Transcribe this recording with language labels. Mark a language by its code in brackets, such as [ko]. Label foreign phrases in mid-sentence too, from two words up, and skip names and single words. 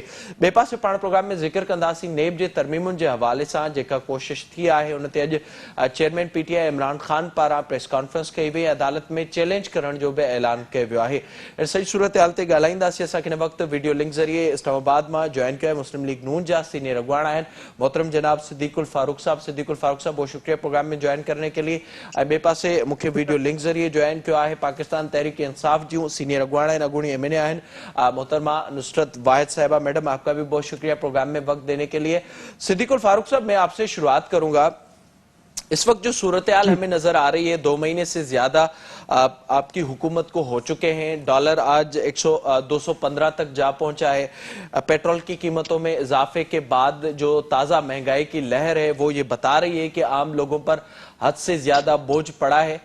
[sd] ॿिए पासे पाण प्रोग्राम में ज़िक्र कंदासीं नेब जे तरमीमुनि जे हवाले सां जेका कोशिश थी आहे उन ते अॼु चेयरमैन PTI इमरान ख़ान पारां [en] press conference [sd] कई वई। अदालत में चैलेंज करण जो बि ऐलान कयो वियो आहे। सॼी सूरत हाल ते ॻाल्हाईंदासीं। असांखे हिन वक़्तु [en] video link [sd] ज़रिए इस्लामाबाद मां जॉइन कयो मुस्लिम लीग नून जा सीनियर अगवान आहिनि मोहतरम जनाब सिद्दीकुल फारूक साहब। [ur] صدیق الفاروق صاحب بہت شکریہ پروگرام میں جوائن کرنے کے لیے. [sd] ॿिए पासे मूंखे [en] video link [sd] ज़रिए [ur] جوائن کیا ہے [sd] पाकिस्तान तहरीक इंसाफ जूं सीनियर अगवान आहिनि अगूणी MNA आहिनि मोहतरमा नुसरत वाहिद साहिबा। [ur] میڈم آپ کا بھی بہت شکریہ پروگرام میں وقت دینے کے لیے۔ صدیق الفاروق صاحب میں آپ سے شروعات کروں گا. اس وقت جو صورت حال ہمیں نظر آ رہی ہے 2 مہینے سے زیادہ آپ کی حکومت کو ہو چکے ہیں. ڈالر آج 215 تک جا پہنچا ہے. پیٹرول کی قیمتوں میں اضافے کے بعد جو تازہ مہنگائی کی لہر ہے وہ یہ بتا رہی ہے کہ عام لوگوں پر حد سے زیادہ بوجھ پڑا ہے.